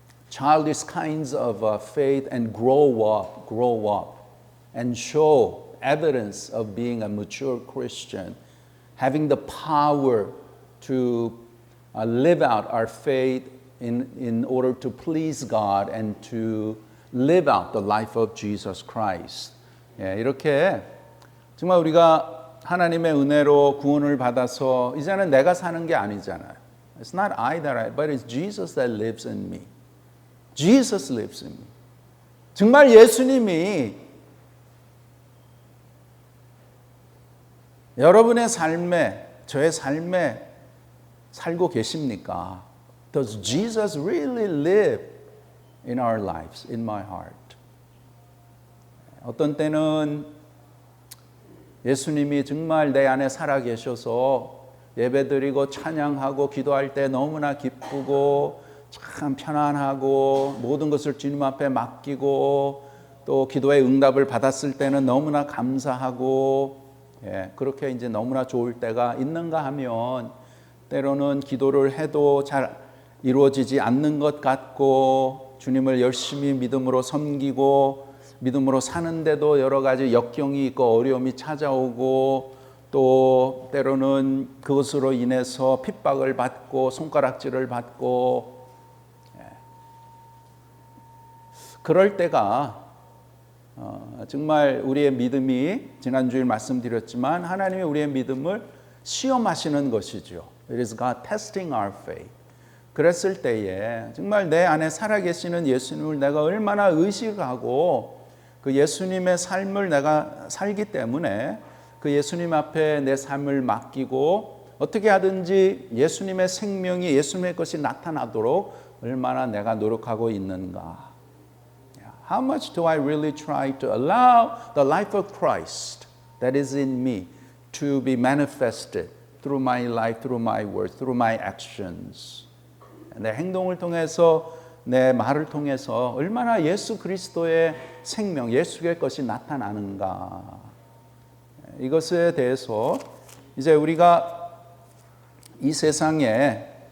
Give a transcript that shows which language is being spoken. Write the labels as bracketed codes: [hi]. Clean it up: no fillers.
[en] childish kinds of faith and grow up and show evidence of being a mature Christian, having the power to live out our faith in order to please God and to live out the life of Jesus Christ. [ko] 이렇게 정말 우리가 하나님의 은혜로 구원을 받아서 이제는 내가 사는 게 아니잖아요. [en] It's not I that I, but it's Jesus that lives in me. Jesus lives in me. [ko] 정말 예수님이 여러분의 삶에, 저의 삶에 살고 계십니까? [en] Does Jesus really live in our lives, in my heart? [ko] 어떤 때는 예수님이 정말 내 안에 살아 계셔서 예배드리고 찬양하고 기도할 때 너무나 기쁘고 참 편안하고 모든 것을 주님 앞에 맡기고 또 기도의 응답을 받았을 때는 너무나 감사하고 그렇게 이제 너무나 좋을 때가 있는가 하면 때로는 기도를 해도 잘 이루어지지 않는 것 같고 주님을 열심히 믿음으로 섬기고 믿음으로 사는데도 여러 가지 역경이 있고 어려움이 찾아오고 또 때로는 그것으로 인해서 핍박을 받고 손가락질을 받고 그럴 때가 정말 우리의 믿음이 지난주에 말씀드렸지만 하나님이 우리의 믿음을 시험하시는 것이죠. [en] It is God testing our faith. [ko] 그랬을 때에 정말 내 안에 살아계시는 예수님을 내가 얼마나 의식하고 그 예수님의 삶을 내가 살기 때문에 그 예수님 앞에 내 삶을 맡기고 어떻게 하든지 예수님의 생명이 예수님의 것이 나타나도록 얼마나 내가 노력하고 있는가. [en] How much do I really try to allow the life of Christ that is in me to be manifested through my life, through my words, through my actions. [ko] 내 행동을 통해서 내 말을 통해서 얼마나 예수 그리스도의 생명, 예수의 것이 나타나는가. 이것에 대해서 이제 우리가 이 세상에